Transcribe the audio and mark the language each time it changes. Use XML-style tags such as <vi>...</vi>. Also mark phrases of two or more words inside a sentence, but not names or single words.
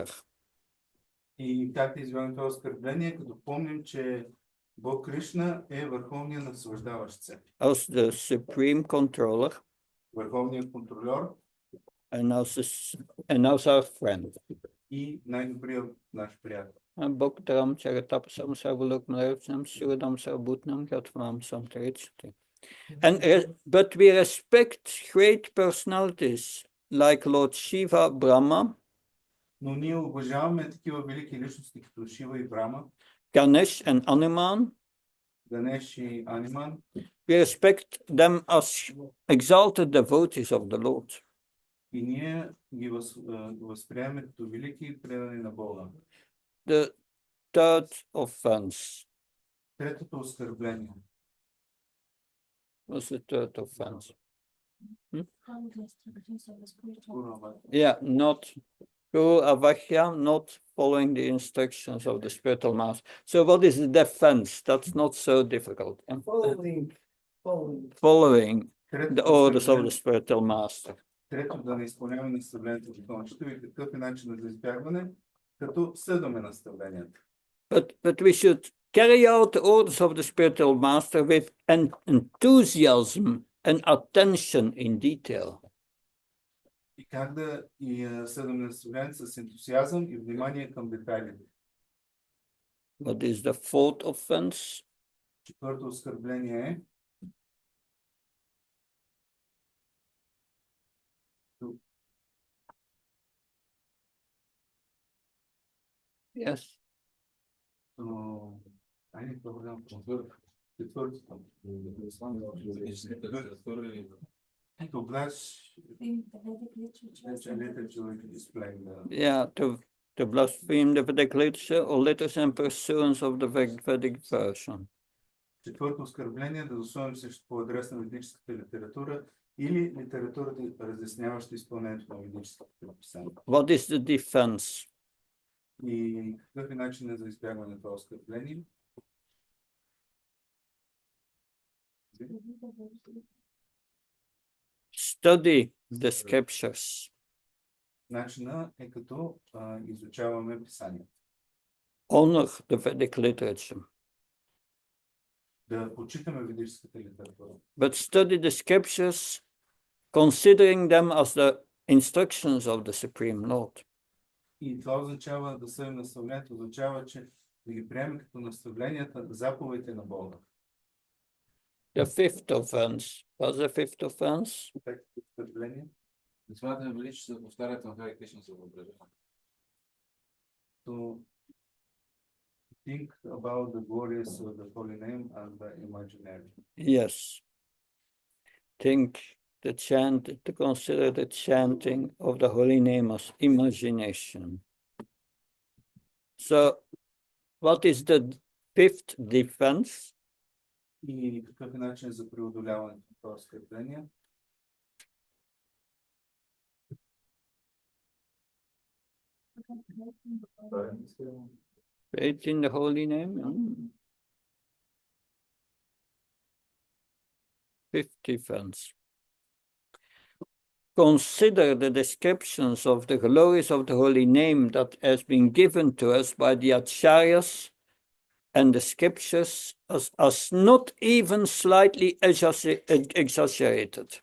<bg>И как да избягваме това оскърбление, като помним, че Бог Кришна е върховният наслаждаващ се.</bg> <en>As the supreme controller.</en> <bg>Върховният контролер.</bg> <en>And as our friend.</en> <bg>И най-добрият наш приятел. Bhaktaram Charatapasam Sarvulok Malayam Suradam Sarvutnam Katvam Samtrichati.</bg> <en>But we respect great personalities like Lord Shiva, Brahma,</en> <bg>Но ние уважаваме такива велики личности като Шива и Брама,</bg> <en>Ganesh and Hanuman.</en> <bg>Ганеш и Аниман.</bg> <en>We respect them as exalted devotees of the Lord.</en> <bg>И ние ги възприемаме като велики предани на Бога.</bg> <en>The third offense.</en> <bg>Третото оскърбление.</bg> <en>What's the third offense? Yeah, not</en> <sa>Guru Avakya,</sa> <en>not following the instructions of the spiritual master. So what is the defense? That's not so difficult. Following the orders of the spiritual master.</en> <bg>Трето, да не изпълняваме наставлението на учителя. И какъв е начинът за избягване? Като следваме наставленията.</bg> <en>But we should carry out the orders of the spiritual master with enthusiasm and attention in detail.</en> <bg>И как да следваме наставлението с ентусиазъм и внимание към детайлите.</bg> <en>What is the fourth offense?</en> <bg>Четвърто оскърбление е</bg> <en>Yes. Yeah, to blaspheme the Vedic literature or letters and pursuance of the Vedic version.</en> <bg>Четвърто оскърбление да засовем също по адрес на ведическата литература или литературата, разясняваща изпълнението на ведическите предписания.</bg> <en>What is the defense?</en> <bg>И какъв е начинът за избягване на това оскърбление?</bg> <en>Study the scriptures.</en> <bg>Начинът е като изучаваме писанията.</bg> <en>Honor the Vedic literature.</en> <bg>Да почитаме ведическата литература.</bg> <en>But study the scriptures, considering them as the instructions of the Supreme Lord.</en> <bg>И това означава да съдим наставлението, означава, че да ги приемем като наставленията, заповедите на Бога.</bg> <en>The fifth offense. What's the fifth offense?</en> <bg>Да смятаме величие да повтарят на Хари Кришна за въображение.</bg> <en>To think about the glorious of the holy name and the imaginary. Yes. To consider the chanting of the holy name as imagination. So, what is the fifth defense?</en> <bg>И какъв е начин за преодоляването на това оскърбление?</bg> <en>Faith in the holy name. 5th defense. Consider the descriptions of the glories of the holy name that has been given to us by the acharyas and the scriptures as not even slightly exaggerated.</en>